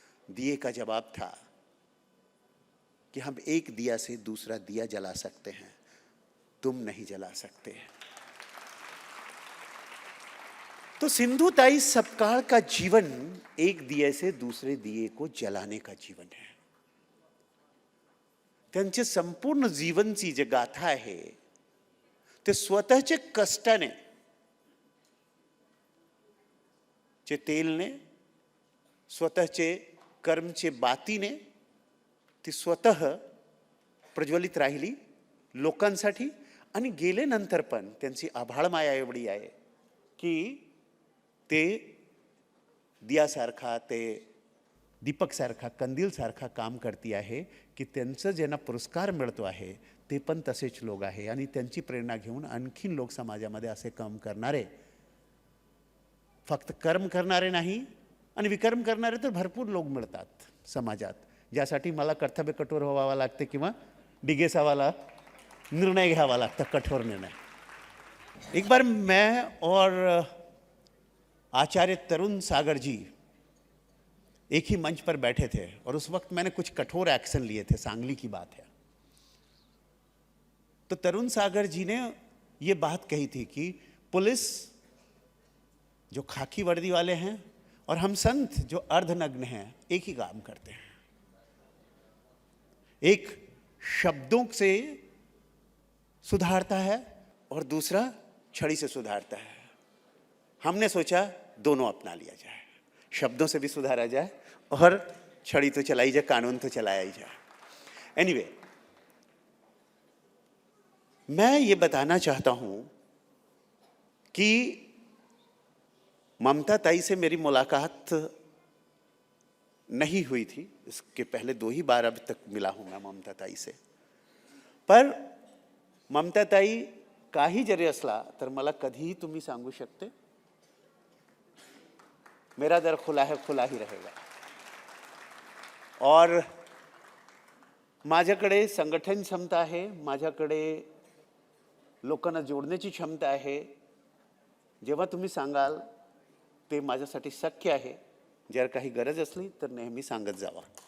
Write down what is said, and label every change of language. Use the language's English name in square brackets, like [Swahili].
[Hindi] दिए का जवाब था कि हम एक दिया से दूसरा दिया जला सकते हैं, तुम नहीं जला सकते। तो सिंधु ताई सपकाळ का जीवन एक दिए से दूसरे दिए को जलाने का जीवन है। [Marathi] त्यांचे संपूर्ण जीवनची जी गाथा आहे, ते स्वतःचे कष्टाने, चे तेलने, स्वतःचे कर्मचे बातीने ती स्वतः प्रज्वलित राहिली लोकांसाठी, आणि गेल्यानंतर पण त्यांची आभाळ माया एवढी आहे की ते दियासारखा, ते दीपकसारखा, कंदीलसारखा काम करती आहे की त्यांचं ज्यांना पुरस्कार मिळतो आहे ते पण तसेच लोक आहे, आणि त्यांची प्रेरणा घेऊन आणखीन लोक समाजामध्ये असे काम करणारे, फक्त कर्म करणारे नाही, आणि विक्रम करणारे तर भरपूर लोक मिळतात समाजात, ज्यासाठी मला कर्तव्य कठोर व्हावा लागते किंवा डिगेसावाला निर्णय घ्यावा लागता, कठोर निर्णय. [Hindi] एक बार मैं और आचार्य तरुण सागर जी एक ही मंच पर बैठे थे और उस वक्त मैंने कुछ कठोर एक्शन लिए थे. सांगली की बात है. तो तरुण सागर जी ने ये बात कही थी कि पुलिस जो खाकी वर्दी वाले हैं और हम संत जो अर्धनग्न हैं एक ही काम करते हैं. एक शब्दों से सुधारता है और दूसरा छड़ी से सुधारता है. हमने सोचा दोनों अपना लिया जाए, शब्दों से भी सुधारा जाए और छड़ी तो चलाई जाए, कानून तो चलाया ही जाए. एनीवे, मैं ये बताना चाहता हूं कि ममता ताई से मेरी मुलाकात नहीं हुई थी. इसके पहले 2 ही बार अभी तक मिला हूं मैं ममता ताई से. [Marathi] पर ममता ताई काही जरी असला तर मला कधीही तुम्ही सांगू शकते. [Hindi] मेरा दर खुला है, खुला ही रहेगा. [Marathi] और माझ्याकडे संघटन क्षमता आहे, माझ्याकडे लोकांना जोडण्याची क्षमता आहे. जेव्हा तुम्ही सांगाल ते माझ्यासाठी शक्य आहे. जर काही गरज असली तर नेहमी सांगत जावा.